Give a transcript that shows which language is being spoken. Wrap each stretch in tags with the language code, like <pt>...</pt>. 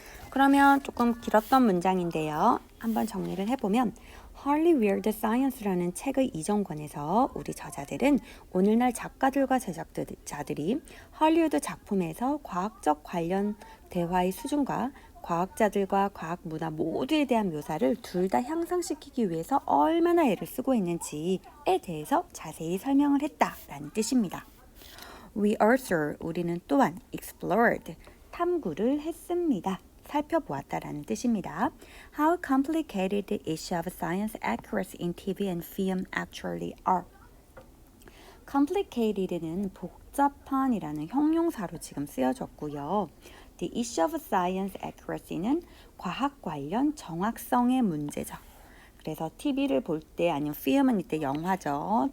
<ko>그러면 조금 길었던 문장인데요. 한번 정리를 해보면 Hollywood Science라는 책의 이전권에서 우리 저자들은 오늘날 작가들과 제작자들이 헐리우드 작품에서 과학적 관련 대화의 수준과 과학자들과 과학 문화 모두에 대한 묘사를 둘 다 향상시키기 위해서 얼마나 애를 쓰고 있는지에 대해서 자세히 설명을 했다라는 뜻입니다.</ko> <en>We also,</en> <ko>우리는 또한 explored, 탐구를 했습니다. 살펴보았다라는 뜻입니다.</ko> <en>How complicated the issue of science accuracy in TV and film actually are.</en> <ko>complicated는 복잡한이라는 형용사로 지금 쓰여졌고요.</ko> <en>The issue of science accuracy는</en> <ko>과학 관련 정확성의 문제죠. 그래서 TV를 볼 때 아니면 film은 이때 영화죠.</ko>